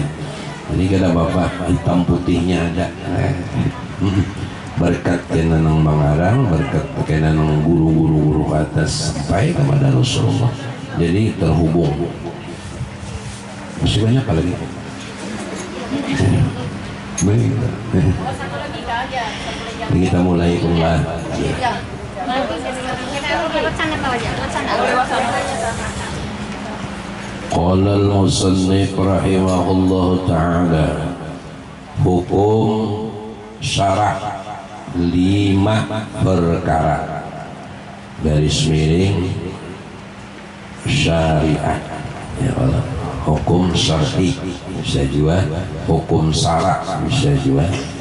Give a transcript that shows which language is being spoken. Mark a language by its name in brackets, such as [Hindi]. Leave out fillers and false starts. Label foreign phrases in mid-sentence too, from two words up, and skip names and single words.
[Banjar] Jadi kata Bapak, hitam putihnya ada. Berkat kena nang mangarang, berkat kena nang guru-guru atas sampai kepada Rasulullah. Jadi terhubung. Masih banyak lagi. Baik. Ini kita mulai ulang. [Arabic] قال المصنف رحمه الله تعالى, [Banjar] hukum syarah 5 perkara garis miring syariat. [Arabic] يا الله. [Banjar] Hukum syar'i bisa juga, hukum syara bisa juga.